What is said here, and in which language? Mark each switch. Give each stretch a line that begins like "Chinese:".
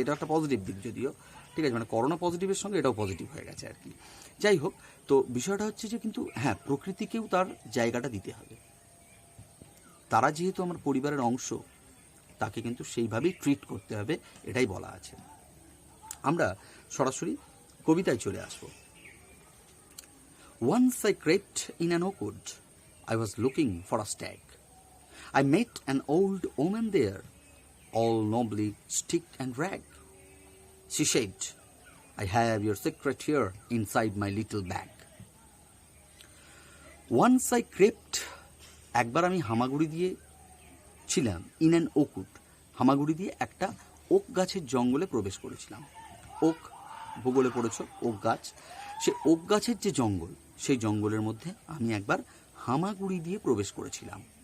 Bangla: এটা একটা পজিটিভ দিক যদিও, ঠিক আছে, মানে করোনা পজিটিভের সঙ্গে এটাও পজিটিভ হয়ে গেছে আর কি। যাই হোক, তো বিষয়টা হচ্ছে যে কিন্তু প্রকৃতিকেও তার জায়গাটা দিতে হবে। তারা যেহেতু আমার পরিবারের অংশ, তাকে কিন্তু সেইভাবেই ট্রিট করতে হবে, এটাই বলা আছে। আমরা সরাসরি কবিতায় চলে আসবো।
English: Once I crept in an oak wood, I was looking for a stag. I met an old woman there, all nobly sticked and rag. She said, I have your secret here inside my little bag. Once I crept,
Bangla: একবার আমি হামাগুড়ি দিয়ে ছিলাম,
English: in an oak wood,
Bangla: হামাগুড়ি দিয়ে একটা okay গাছের জঙ্গলে প্রবেশ করেছিলাম। ওক ভূগোলে পড়েছ, ওক গাছ, সে ওক গাছের যে জঙ্গল, সেই জঙ্গলের মধ্যে আমি একবার হামাগুড়ি দিয়ে প্রবেশ করেছিলাম।